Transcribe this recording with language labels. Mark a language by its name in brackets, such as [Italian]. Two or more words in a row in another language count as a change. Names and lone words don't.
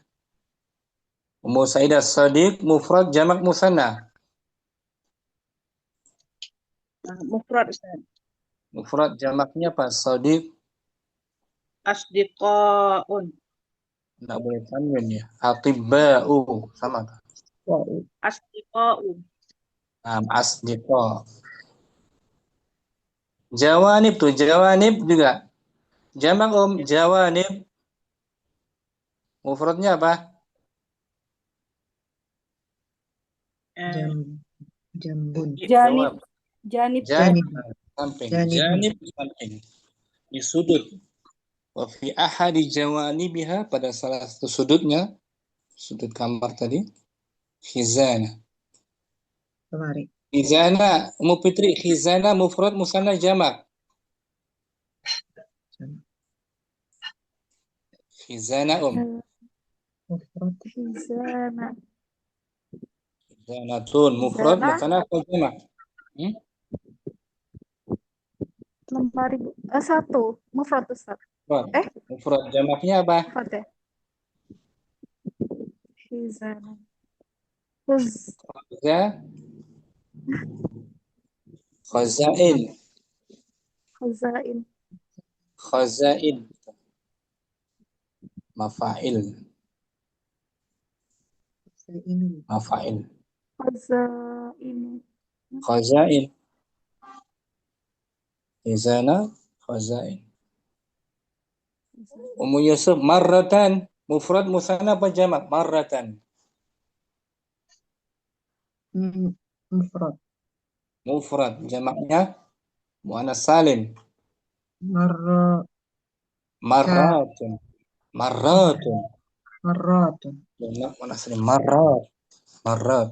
[Indonesian] Ummu Saidah Sadiq mufrad jamak musanna. Mufrad, Ustaz. Mufrad jamaknya apa? Sadiq. Asdiqaun. Enggak boleh tanwin ya. Atibba'u sama kan? Asdiqau. Asdiqa. Jawanib tuh, jawanib juga. Jamak jawanib. Mufradnya apa? Jambun. Janib. Janib. Janib samping. Janib. Janib samping. Di sudut. [Arabic] وفي أحد جوانبها, [Indonesian] pada salah satu sudutnya, sudut kamar tadi, khizana. Kemari. Khizana, Ummu Fitri, khizana mufrad musanna jamak. Khizana Mufrad. Khizana. Khizanatun mufrad Khizana. musanna apa jamak? Lemari satu. Mufrad Ustaz. Mufrad jamaknya apa? Mufrad ya. Khizana. Khazain. Khazain. Khazain. Mafa'il. Mafa'il. Khazain. Khazain. Khizana, khazain. Ummu Yusuf marratan mufrad musanna apa jamak? Marratan. Mufrad. Mufrad jamaknya muannas salim. Marratun. Marratun. Jamak muannas salim marrat.